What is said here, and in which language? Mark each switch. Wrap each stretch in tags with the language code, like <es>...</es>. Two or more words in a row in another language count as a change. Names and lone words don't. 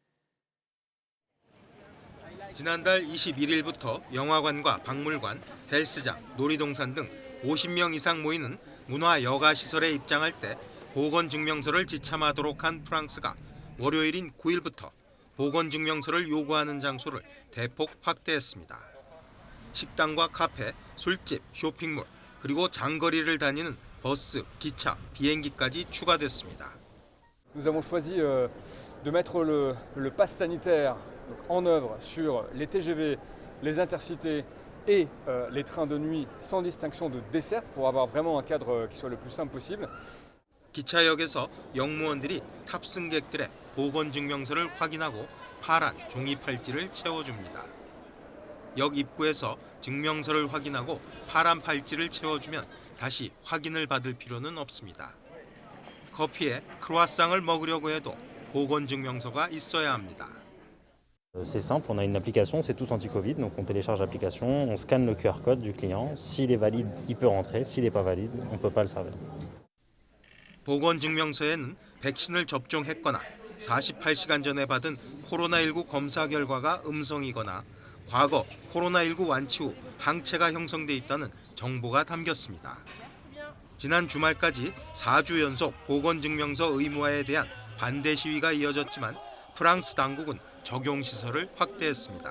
<ko>지난달 21일부터 영화관과 박물관, 헬스장, 놀이동산 등 50명 이상 모이는 문화 여가 시설에 입장할 때 보건증명서를 지참하도록 한 프랑스가 월요일인 9일부터 보건증명서를 요구하는 장소를 대폭 확대했습니다. 식당과 카페, 술집, 쇼핑몰, 그리고 장거리를 다니는 버스, 기차, 비행기까지 추가됐습니다.</ko> <fr>Nous avons choisi de mettre le pass sanitaire en œuvre sur les TGV, les intercités et les trains de nuit sans distinction de desserte pour avoir vraiment un cadre qui soit le plus simple possible.</fr> <ko>기차역에서 영무원들이 탑승객들의 보건증명서를 확인하고 파란 종이 팔찌를 채워줍니다. 역 입구에서 증명서를 확인하고 파란 팔찌를 채워주면 다시 확인을 받을 필요는 없습니다. 커피에 크루아상을 먹으려고 해도 보건증명서가 있어야 합니다.</ko> <fr>C'est simple, on a une application, c'est tous anti-Covid, donc on télécharge l'application, on scanne le QR code du client. S'il est valide, il peut rentrer. S'il n'est pas valide, on ne peut pas le servir.</fr> <ko>보건증명서에는 백신을 접종했거나 48시간 전에 받은 코로나19 검사 결과가 음성이거나 과거 코로나19 완치 후 항체가 형성돼 있다는 정보가 담겼습니다. 지난 주말까지 4주 연속 보건증명서 의무화에 대한 반대 시위가 이어졌지만 프랑스 당국은 적용시설을 확대했습니다.</ko>